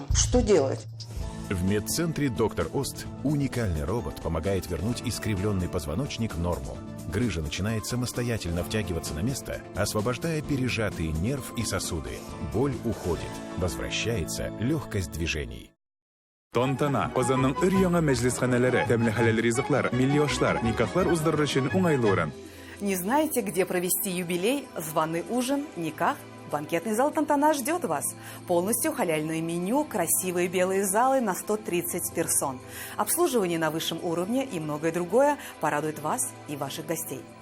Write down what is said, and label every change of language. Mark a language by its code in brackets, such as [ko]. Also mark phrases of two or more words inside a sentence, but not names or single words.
[ru] Что делать? В медцентре «Доктор Ост» уникальный робот помогает вернуть искривленный позвоночник в норму. Грыжа начинает самостоятельно втягиваться на место, освобождая пережатые нерв и сосуды. Боль уходит, возвращается легкость движений. Тонтана. [tt] Озанның өр-яңа мәҗлисханәләре, тәмле хәләл ризыклар, милли ашлар, никахлар уздырыр өчен уңайлы урын. [ru] Не знаете, где провести юбилей, званый ужин, никах? Банкетный зал «Тонтана» ждет вас. Полностью халяльное меню, красивые белые залы на 130 персон. Обслуживание на высшем уровне и многое другое порадует вас и ваших гостей.